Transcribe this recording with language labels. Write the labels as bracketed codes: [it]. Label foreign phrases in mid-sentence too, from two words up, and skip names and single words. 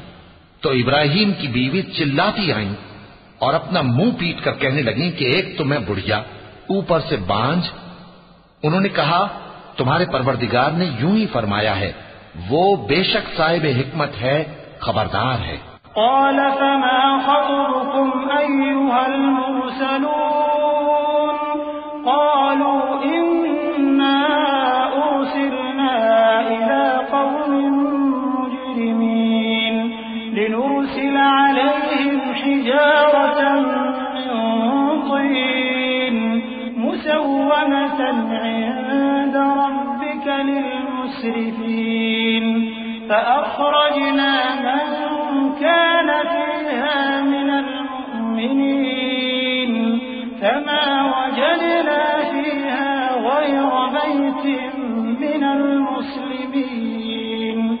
[ur] تو ابراہیم کی بیوی چلاتی آئیں اور اپنا منہ پیٹ کر کہنے لگی کہ ایک تو میں بڑھیا، اوپر سے بانجھ. انہوں نے کہا، تمہارے پروردگار نے یوں ہی فرمایا ہے، وہ بے شک صاحب حکمت ہے، خبردار ہے. [ar] قال فما خطبكم أيها المرسلون قالوا إنا أرسلنا إلى قوم مجرمين لنرسل عليهم حجارة من طين مسومة عند ربك للمسرفين فأخرجنا من كان فيها من المؤمنين فما وجدنا فيها غير بيت من المسلمين